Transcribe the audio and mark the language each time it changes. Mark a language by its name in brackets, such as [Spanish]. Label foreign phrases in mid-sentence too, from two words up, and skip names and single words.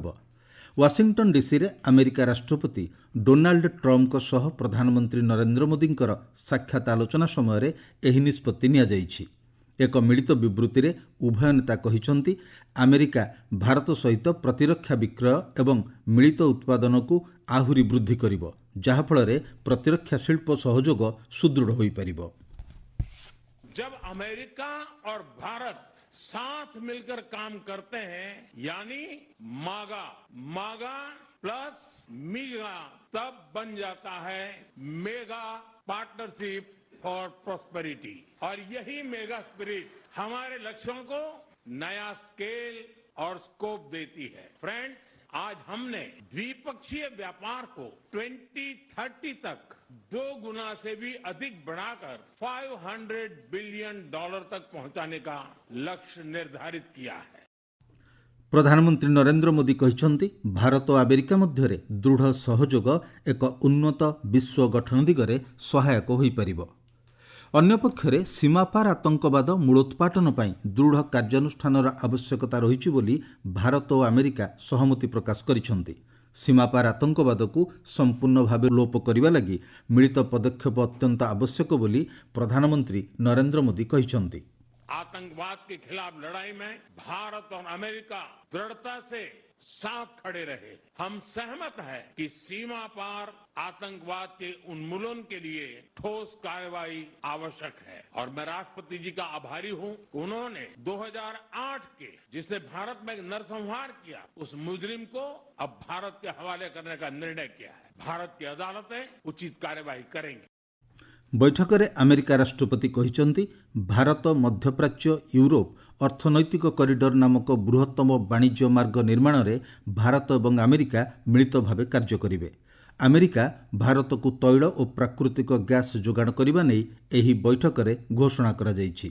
[Odia] ୱାଶିଂଟନ୍ ଡିସିରେ ଆମେରିକା ରାଷ୍ଟ୍ରପତି ଡୋନାଲ୍ଡ ଟ୍ରମ୍ପଙ୍କ ସହ ପ୍ରଧାନମନ୍ତ୍ରୀ ନରେନ୍ଦ୍ର ମୋଦିଙ୍କର ସାକ୍ଷାତ ଆଲୋଚନା ସମୟରେ ଏହି ନିଷ୍ପତ୍ତି ନିଆଯାଇଛି। ଏକ ମିଳିତ ବିବୃତ୍ତିରେ ଉଭୟ ନେତା କହିଛନ୍ତି, ଆମେରିକା ଭାରତ ସହିତ ପ୍ରତିରକ୍ଷା ବିକ୍ରୟ ଏବଂ ମିଳିତ ଉତ୍ପାଦନକୁ ଆହୁରି ବୃଦ୍ଧି କରିବ, ଯାହାଫଳରେ ପ୍ରତିରକ୍ଷା ଶିଳ୍ପ ସହଯୋଗ ସୁଦୃଢ଼ ହୋଇପାରିବ। [Hindi] जब अमेरिका और भारत साथ मिलकर काम करते हैं, यानी मागा मागा प्लस मीगा, तब बन जाता है [English] mega partnership for prosperity. [Hindi] और यही [English] mega spirit [Hindi] हमारे लक्ष्यों को नया स्केल और स्कोप देती है। फ्रेंड्स, आज हमने द्विपक्षीय व्यापार को 2030 तक 2 गुना से भी अधिक बढ़ाकर $500 बिलियन तक पहुंचाने का लक्ष्य निर्धारित किया है। [Odia] ପ୍ରଧାନମନ୍ତ୍ରୀ ନରେନ୍ଦ୍ର ମୋଦି କହିଛନ୍ତି, ଭାରତ ଓ ଆମେରିକା ମଧ୍ୟରେ ଦୃଢ଼ ସହଯୋଗ ଏକ ଉନ୍ନତ ବିଶ୍ୱ ଗଠନ ଦିଗରେ ସହାୟକ ହୋଇପାରିବ। ଅନ୍ୟପକ୍ଷରେ ସୀମାପାର ଆତଙ୍କବାଦ ମୂଳୋତ୍ପାଟନ ପାଇଁ ଦୃଢ଼ କାର୍ଯ୍ୟାନୁଷ୍ଠାନର ଆବଶ୍ୟକତା ରହିଛି ବୋଲି ଭାରତ ଓ ଆମେରିକା ସହମତି ପ୍ରକାଶ କରିଛନ୍ତି। ସୀମାପାର ଆତଙ୍କବାଦକୁ ସମ୍ପୂର୍ଣ୍ଣ ଭାବେ ଲୋପ କରିବା ଲାଗି ମିଳିତ ପଦକ୍ଷେପ ଅତ୍ୟନ୍ତ ଆବଶ୍ୟକ ବୋଲି ପ୍ରଧାନମନ୍ତ୍ରୀ ନରେନ୍ଦ୍ର ମୋଦି କହିଛନ୍ତି। [Hindi] आतंकवाद के खिलाफ लड़ाई में भारत और अमेरिका दृढ़ता से साथ खड़े रहे। हम सहमत हैं कि सीमा पार आतंकवाद के उन्मूलन के लिए ठोस कार्रवाई आवश्यक है। और मैं राष्ट्रपति जी का आभारी हूं, उन्होंने 2008 के जिसने भारत में नरसंहार किया, उस मुजरिम को अब भारत के हवाले करने का निर्णय किया है। भारत की अदालतें उचित कार्रवाई करेंगी। [Odia] ବୈଠକରେ ଆମେରିକା ରାଷ୍ଟ୍ରପତି କହିଛନ୍ତି, ଭାରତ ମଧ୍ୟପ୍ରାଚ୍ୟ ୟୁରୋପ ଅର୍ଥନୈତିକ କରିଡର ନାମକ ବୃହତ୍ତମ ବାଣିଜ୍ୟ ମାର୍ଗ ନିର୍ମାଣରେ ଭାରତ ଏବଂ ଆମେରିକା ମିଳିତ ଭାବେ କାର୍ଯ୍ୟ କରିବେ। ଆମେରିକା ଭାରତକୁ ତୈଳ ଓ ପ୍ରାକୃତିକ ଗ୍ୟାସ୍ ଯୋଗାଣ କରିବା ନେଇ ଏହି ବୈଠକରେ ଘୋଷଣା କରାଯାଇଛି।